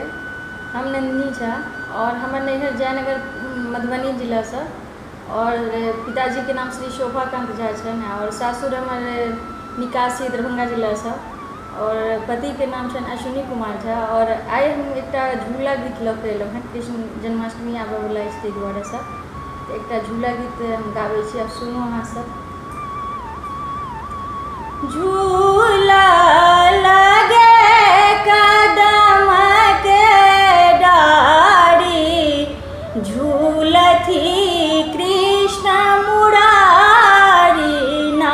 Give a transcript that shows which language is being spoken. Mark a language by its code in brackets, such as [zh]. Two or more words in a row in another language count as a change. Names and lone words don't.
[mai] हम नंदिनी झा और हमर नैहर जयनगर मधुबनी जिला से, और पिताजी के नाम श्री शोभाकांत झा छनि, और सासुर हमर निकासी दरभंगा जिला से, और पति के नाम छनि अश्विनी कुमार झा। और आइ हम एकटा झूला गीत लऽ कऽ एलहुँ हँ, कृष्ण जन्माष्टमी आबऽ वाला अछि ताहि दुआरे से एकटा झूला गीत हम गाबै छी, अब सुनू अहाँ सब। झूला लगे कदम के डारी, झूलथी कृष्ण मुरारी ना।